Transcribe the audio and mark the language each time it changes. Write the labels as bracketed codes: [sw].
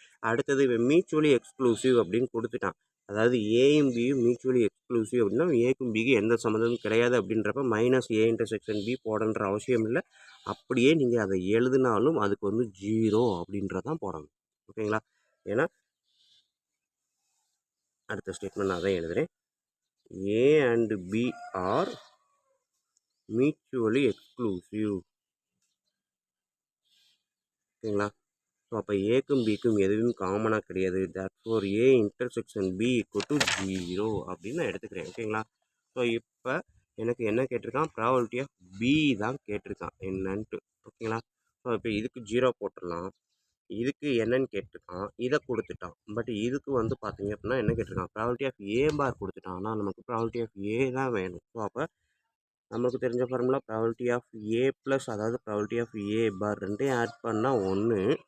[ta] அடுத்தது இவன் mutually exclusive அப்படின்னு கொடுத்துட்டான், அதாவது ஏயும் பியும் மியூச்சுவலி எக்ஸ்க்ளூசிவ் அப்படின்னா ஏக்கும் பிக்கு எந்த சம்மந்தமும் கிடையாது அப்படின்றப்ப மைனஸ் ஏ இன்டர்செக்ஷன் பி போடன்ற அவசியம் இல்லை. அப்படியே நீங்கள் அதை எழுதினாலும் அதுக்கு வந்து 0 அப்படின்றதான் போடணும். ஓகேங்களா. ஏன்னா அடுத்த ஸ்டேட்மெண்ட் நான் தான் எழுதுகிறேன். [en] A and B are mutually exclusive. [ta] ஓகேங்களா. ஸோ அப்போ ஏக்கும் பிக்கும் எதுவும் காமனாக கிடையாது. [en] therefore A intersection B equal to 0 [ta] அப்படின்னு நான் எடுத்துக்கிறேன். ஓகேங்களா. ஸோ இப்போ எனக்கு என்ன கேட்டிருக்கான், ப்ராபபிலிட்டி ஆஃப் பி தான் கேட்டிருக்கான் என்னன்ட்டு. ஓகேங்களா. ஸோ இப்போ இதுக்கு 0 போட்டுடலாம், இதுக்கு என்னன்னு கேட்டிருக்கான், இதை கொடுத்துட்டான். பட் இதுக்கு வந்து பார்த்தீங்க அப்படின்னா என்ன கேட்டிருக்கான், ப்ராபபிலிட்டி ஆஃப் ஏ பார் கொடுத்துட்டான். ஆனால் நமக்கு ப்ராபபிலிட்டி ஆஃப் ஏ தான் வேணும். ஸோ அப்போ நமக்கு தெரிஞ்ச formula probability of A plus, அதாவது ப்ராபபிலிட்டி ஆஃப் ஏ பார் ரெண்டையும் ஆட் பண்ணால் 1.